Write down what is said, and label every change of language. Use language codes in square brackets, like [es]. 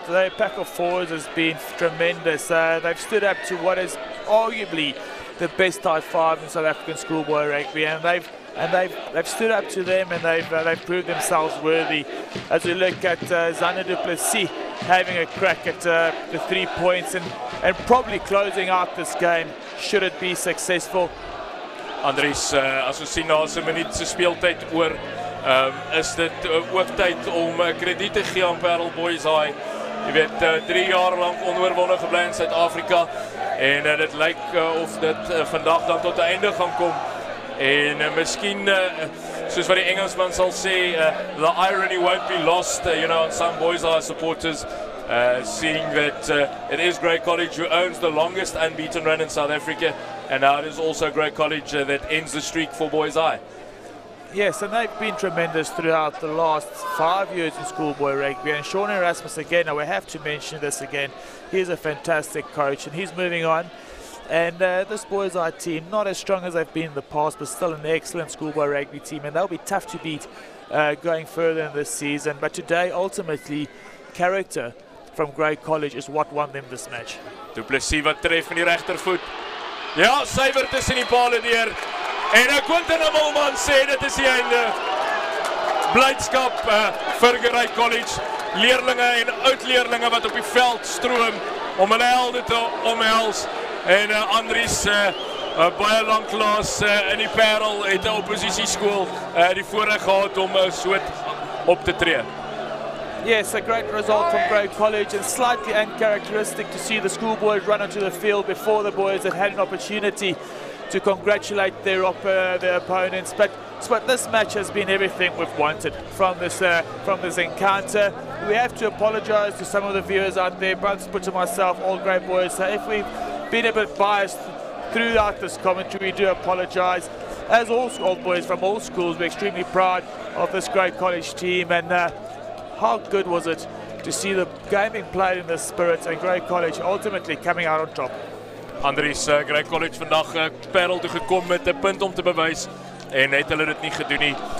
[en] Their pack of forwards has been tremendous. They've stood up to what is arguably the best tight five in South African schoolboy rugby, and they've stood up to them, and they've proved themselves worthy. As we look at Zander Du Plessis having a crack at the 3 points and probably closing out this game should it be successful. [af] Andries, as ons sien na 'n minuut se speeltyd oor, is dit ook tyd om krediet te gee aan Paarl Boyseye. Jy weet, 3 jaar lank onoorwonde gebly in Suid-Afrika en dit lyk of dit vandag dan tot 'n einde gaan kom. En miskien, soos wat die Engelsman sal sê, [en] the irony won't be lost, on some Boyseye supporters, seeing that it is Grey College who owns the longest unbeaten run in South Africa, and now it is also Grey College that ends the streak for Boyseye. Yes, and they've been tremendous throughout the last 5 years in schoolboy rugby. And Sean Erasmus again, now we have to mention this again, he's a fantastic coach and he's moving on. And this Boyseye team, not as strong as they've been in the past, but still an excellent schoolboy rugby team, and they'll be tough to beat going further in this season. But today, ultimately, character from Grey College is what won them this match. [af] Du Plessis wat tref in die regtervoet. Ja, suiwer tussen die pale deur. En Quentin Immelman sê dit is die einde. Blydskap vir Grey College. Leerlinge en oud-leerlinge wat op die veld stroom om hulle helde te omhels. En Andries, Baie lanklaas in die Paarl het 'n oppositieskool die voorreg gehad om so op te tree. [en] Yes, a great result from Grey College, and slightly uncharacteristic to see the schoolboys run onto the field before the boys had had an opportunity to congratulate their opponents. But this match has been everything we've wanted from this encounter. We have to apologise to some of the viewers out there, Brunswick and myself, all great boys. So if we've been a bit biased throughout this commentary, we do apologise. As all schoolboys from all schools, we're extremely proud of this Grey College team, and how good was it to see the game being played in the spirit and Grey College ultimately coming out on top. [af] Andries, Grey College vandag Paarl toe gekom met 'n punt om te bewys en het hulle dit nie gedoen nie.